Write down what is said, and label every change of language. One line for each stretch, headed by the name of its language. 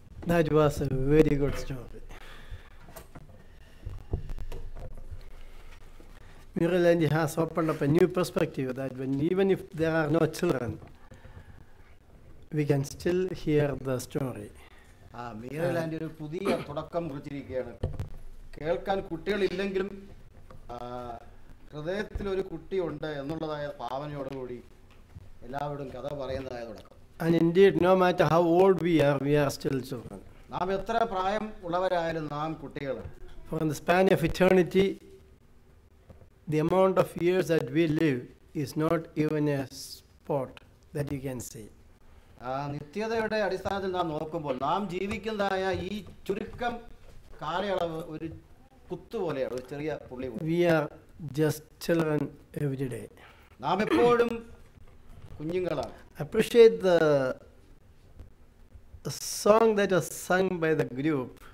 English: That was a very good story. Miraland has opened up a new perspective that even if there are no children, we can still hear the story.
Malayalam: മീറലാൻഡ് ഒരു പുതിയ തുടക്കം കുറിച്ചിരിക്കുകയാണ്. കേൾക്കാൻ കുട്ടികളില്ലെങ്കിലും ഹൃദയത്തിലൊരു കുട്ടിയുണ്ട് എന്നുള്ളതായ ഭാവനയോടുകൂടി എല്ലാവരോടും കഥ പറയുന്നതായ തുടക്കം.
English: And indeed, no matter how old we are still children.
Malayalam: നാം എത്ര പ്രായം ഉള്ളവരായാലും നാം കുട്ടികളാണ്.
English: For in the span of eternity, the amount of years that we live is not even a spot that you can see.
Malayalam: നിത്യതയുടെ അടിസ്ഥാനത്തിൽ നാം നോക്കുമ്പോൾ നാം ജീവിക്കുന്നതായ ഈ ചുരുക്കം കാലയളവ് ഒരു കുത്തുപോലെയാണ്, ഒരു ചെറിയ പുള്ളി.
English: We are just children every day.
Malayalam: നാം എപ്പോഴും കുഞ്ഞുങ്ങളാണ്.
English: Appreciate the song that was sung by the group.